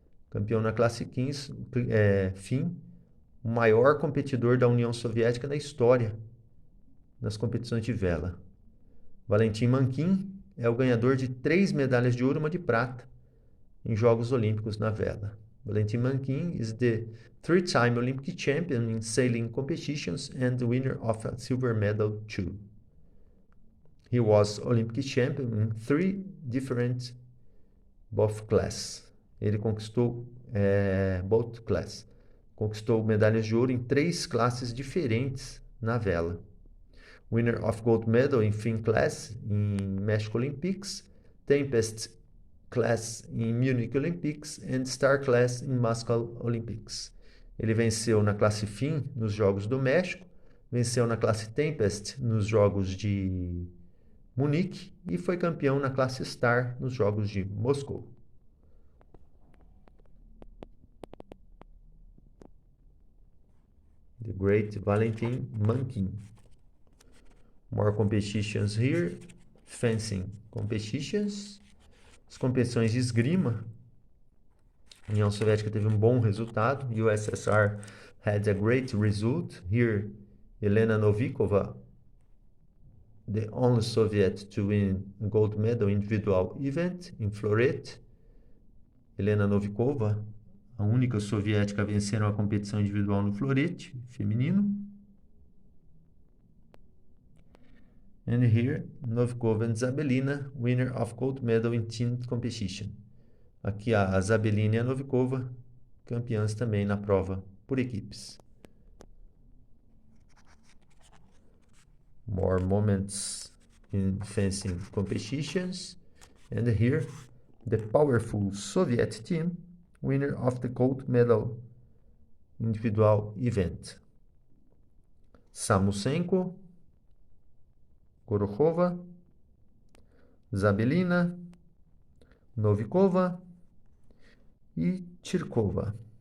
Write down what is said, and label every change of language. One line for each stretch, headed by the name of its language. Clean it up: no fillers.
Portuguese: Campeão na classe FIM, o maior competidor da União Soviética na história nas competições de vela. Valentin Mankin é o ganhador de 3 medalhas de ouro e uma de prata em Jogos Olímpicos na vela.
English: Valentin Mankin is the 3-time Olympic champion in sailing competitions and the winner of a silver medal too. He was Olympic champion in 3 different both class.
Portuguese: Ele conquistou both class. Conquistou medalhas de ouro em 3 classes diferentes na vela.
English: Winner of gold medal in FIM class in México Olympics, Tempest class in Munich Olympics and Star class in Moscow Olympics.
Portuguese: Ele venceu na classe FIM nos Jogos do México, venceu na classe Tempest nos Jogos de Munique e foi campeão na classe Star nos Jogos de Moscou.
English: The great Valentin Mankin. More competitions here. Fencing competitions.
Portuguese: As competições de esgrima. A União Soviética teve um bom resultado.
English: USSR had a great result. Here, Elena Novikova, the only Soviet to win a gold medal individual event in floret.
Portuguese: Elena Novikova, a única soviética a vencer uma competição individual no florete feminino.
English: And here, Novikova and Zabelina, winner of gold medal in team competition.
Portuguese: Aqui a Zabelina e a Novikova, campeãs também na prova por equipes.
English: More moments in fencing competitions. And here, the powerful Soviet team, winner of the gold medal individual event.
Portuguese: Samusenko, Gorokhova, Zabelina, Novikova e Chirkova.